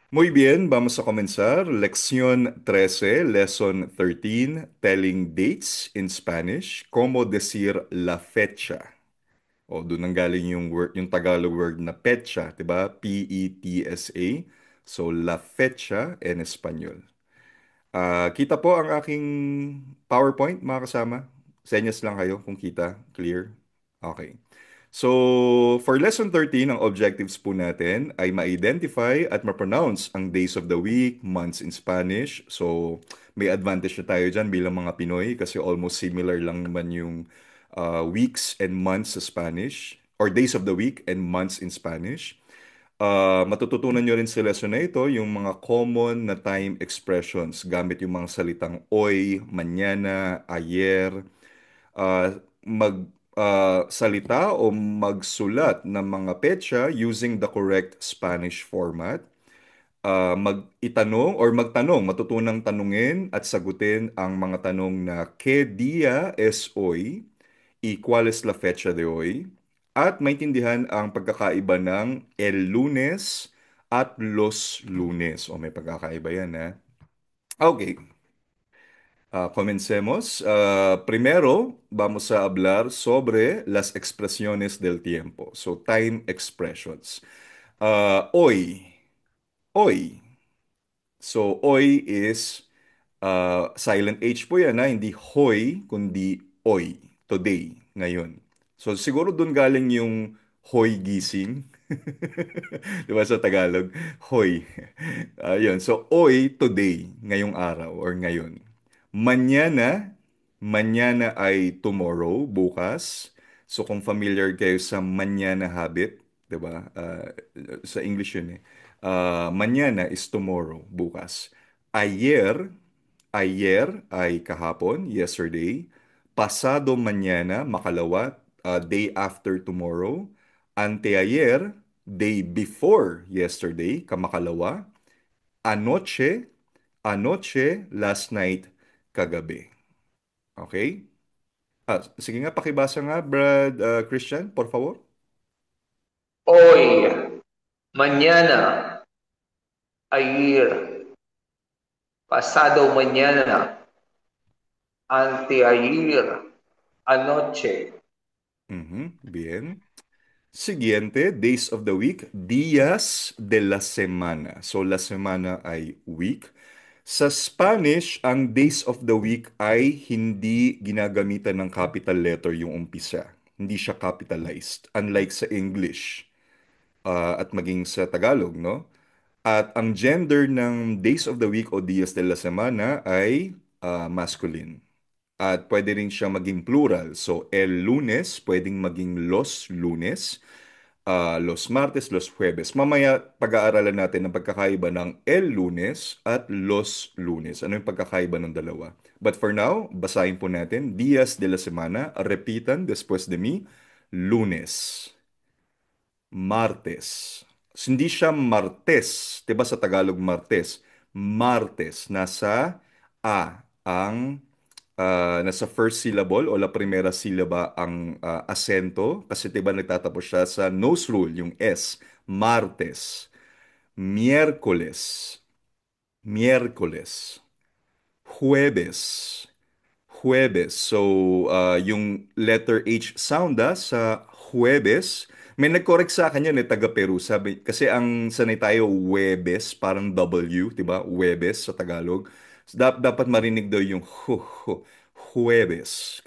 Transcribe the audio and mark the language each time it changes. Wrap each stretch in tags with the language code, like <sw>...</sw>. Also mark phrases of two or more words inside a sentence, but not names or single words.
<es>Muy bien, vamos a comenzar. Lección 13,</es> <en>Lesson 13, Telling Dates in Spanish.</en> <es>Cómo decir la fecha.</es> <tl>O doon ang galing yung word, yung Tagalog word na petsa, 'di ba?</tl> <es>Petsa. So la fecha en español.</es> <tl>Kita po ang aking PowerPoint, mga kasama. Senyas lang kayo kung kita.</tl> <en>Clear? Okay. So, for Lesson 13,</en> <tl>ang objectives po natin ay ma-identify at ma-pronounce ang</tl> <en>days of the week, months in Spanish.</en> <tl>So, may advantage na tayo dyan bilang mga Pinoy kasi</tl> <en>almost similar</en> <tl>lang naman yung</tl> <en>weeks and months</en> <tl>sa</tl> <en>Spanish or days of the week and months in Spanish.</en> <tl>Matututunan nyo rin sa lesson na ito yung mga common na</tl> <en>time expressions</en> <tl>gamit yung mga salitang</tl> <es>hoy, mañana, ayer,</es> <tl>salita o magsulat ng mga petsa</tl> <en>using the correct Spanish format.</en> <tl>Mag-itanong or magtanong, matutunang tanungin at sagutin ang mga tanong na</tl> <es>¿Qué día es hoy? ¿Y cuál es la fecha de hoy?</es> <tl>At maintindihan ang pagkakaiba ng</tl> <es>el lunes</es> <tl>at</tl> <es>los lunes.</es> <tl>O may pagkakaiba yan,</tl> <es>ha? Okay. Comencemos. Primero, vamos a hablar sobre las expresiones del tiempo.</es> <en>So, time expressions.</en> <es>Hoy.</es> <en>Hoy. So, hoy is silent H</en> <tl>po yan, ha? Hindi hoy, kundi oy. Today. Ngayon. So, siguro dun galing yung hoy gising. Di ba sa Tagalog? Hoy. Ayun. So, hoy, today. Ngayong araw or ngayon.</tl> <es>Mañana, mañana</es> <tl>ay tomorrow, bukas. So kung familiar kayo sa mañana habit, 'di ba? Sa English 'yun eh.</tl> <en>Mañana is tomorrow,</en> <tl>bukas.</tl> <es>Ayer, ayer</es> <tl>ay kahapon,</tl> <en>yesterday.</en> <es>Pasado mañana,</es> <tl>makalawa,</tl> <en>day after tomorrow. Anteayer, day before yesterday, kamakalawa.</en> <es>Anoche, anoche,</es> <en>last night, kagabi.</en> <tl>Okay? Sige nga, pakibasa nga, Brad Christian,</tl> <es>por favor. Hoy, mañana, ayer, pasado mañana, anteayer, anoche. Bien. Siguiente,</es> <en>days of the week,</en> <es>días de la semana.</es> <tl>So,</tl> <es>la semana</es> <tl>ay week. Sa Spanish, ang</tl> <en>days of the week</en> <tl>ay hindi ginagamitan ng</tl> <en>capital letter</en> <tl>yung umpisa. Hindi siya capitalized. Unlike sa English at maging sa Tagalog, no? At ang gender ng</tl> <en>days of the week</en> <tl>o</tl> <es>días de la semana</es> <tl>ay masculine. At pwede rin siya maging plural.</tl> <es>So, el lunes,</es> <tl>pwedeng maging</tl> <es>los lunes, los martes, los jueves.</es> <tl>Mamaya, pag-aaralan natin ang pagkakaiba ng</tl> <es>el lunes</es> <tl>at</tl> <es>los lunes.</es> <tl>Ano yung pagkakaiba ng dalawa?</tl> <en>But for now,</en> <tl>basahin po natin.</tl> <es>Días de la semana, repitan después de mí. Lunes, martes.</es> <tl>Hindi siya martes. 'Di ba sa Tagalog martes? Martes. Nasa A ang nasa</tl> <en>first syllable</en> <tl>o</tl> <es>la primera sílaba</es> <tl>ang asento kasi 'di ba nagtatapos siya sa</tl> <en>nose rule,</en> <tl>yung S.</tl> <es>Martes. Miércoles. Miércoles. Jueves. Jueves.</es> <tl>So, yung</tl> <en>letter H sound</en> <tl>sa Jueves. May nag-correct sa akin yun taga Peru. Sabi, kasi ang sanay tayo, Huwebes, parang W, di ba? Huwebes sa Tagalog. So, dapat marinig daw yung Jueves.</tl>